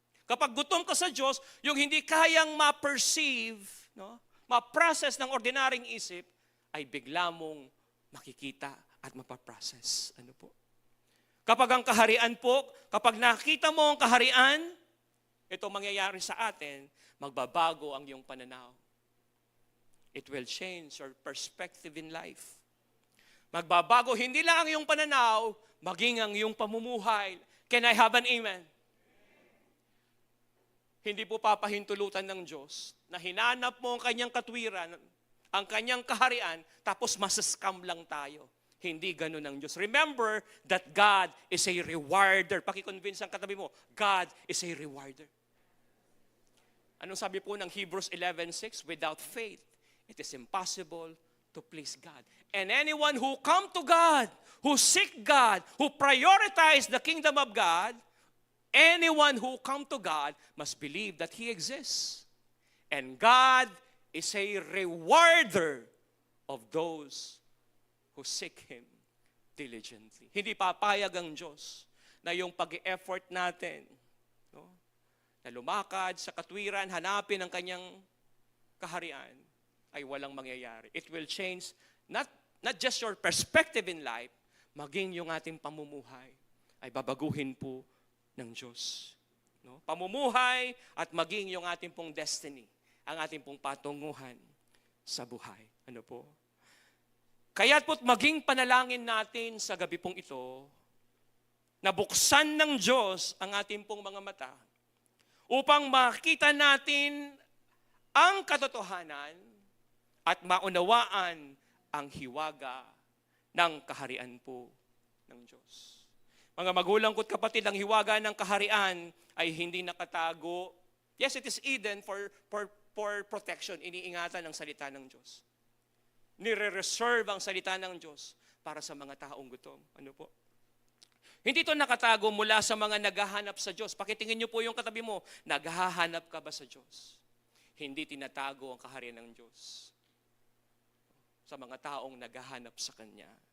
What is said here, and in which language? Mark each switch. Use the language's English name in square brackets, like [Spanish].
[Filipino] Kapag gutom ka sa Diyos, yung hindi kayang ma-perceive, no, ma-process ng ordinaryong isip, ay bigla mong makikita at mapaprocess. Ano po? Kapag ang kaharian po, kapag nakita mo ang kaharian, ito mangyayari sa atin, magbabago ang iyong pananaw. [English] It will change your perspective in life. [Filipino] Magbabago hindi lang ang iyong pananaw, maging ang iyong pamumuhay. [English] Can I have an amen? [Filipino] Hindi po papahintulutan ng Diyos na hinanap mo ang kanyang katwiran, ang kanyang kaharian, tapos masascam lang tayo. Hindi ganun ang Diyos. [English] Remember that God is a rewarder. [Filipino] Pakiconvince ang katabi mo, [English] God is a rewarder. [Filipino] Anong sabi po ng [English] Hebrews 11:6? Without faith, it is impossible to please God. And anyone who come to God, who seek God, who prioritize the kingdom of God, anyone who come to God must believe that He exists. And God is a rewarder of those who seek Him diligently. [Filipino] Hindi papayag ang Diyos na yung pag-effort natin, no, na lumakad sa katwiran, hanapin ang kanyang kaharian, ay walang mangyayari. [English] It will change not just your perspective in life, [Filipino] maging yung ating pamumuhay ay babaguhin po ng Diyos. No? Pamumuhay at maging yung ating pong destiny, ang ating pong patunguhan sa buhay. Ano po? Kaya't po't maging panalangin natin sa gabi pong ito, na buksan ng Diyos ang ating pong mga mata upang makita natin ang katotohanan at maunawaan ang hiwaga ng kaharian po ng Diyos. Mga magulang ko't kapatid, ang hiwaga ng kaharian ay hindi nakatago. [English] Yes, it is hidden for protection. [Filipino] Iniingatan ng salita ng Diyos. Nire-reserve ang salita ng Diyos para sa mga taong gutom. Ano po? Hindi ito nakatago mula sa mga naghahanap sa Diyos. Pakitingin niyo po yung katabi mo, naghahanap ka ba sa Diyos? Hindi tinatago ang kaharian ng Diyos sa mga taong naghahanap sa Kanya.